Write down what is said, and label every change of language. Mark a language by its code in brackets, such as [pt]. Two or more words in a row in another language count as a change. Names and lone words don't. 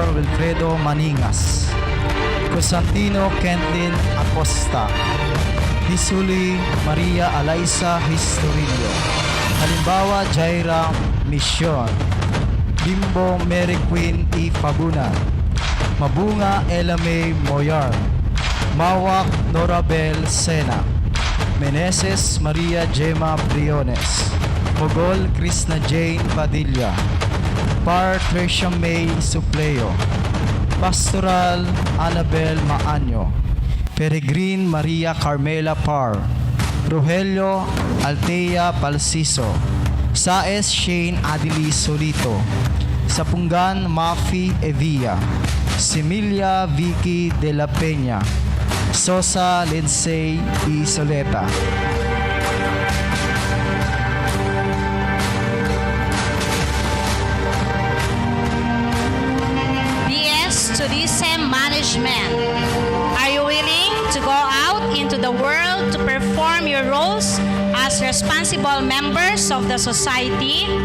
[en] Wilfredo Maningas, Constantino Kentlin Acosta, Hisuli Maria Alaisa Historillo, Halimbawa Jaira Mission, Bimbo Mary Queen E. Fabunan, Mabunga Ella May Moyar, Mawak Norabel Sena, Meneses Maria Gemma Briones, Mogol Krishna Jane Padilla, Par Tricia May Supleo, Pastoral Annabel Maanyo, Peregrine Maria Carmela Par, Rogelio Altea Palsiso, Saes Shane Adili Solito, Sapungan Mafi Evia, Similia Vicky de la Peña, Sosa Lindsay E. Soleta. BS Tourism Management. Are you willing to go out into the world to perform your roles as responsible members of the society?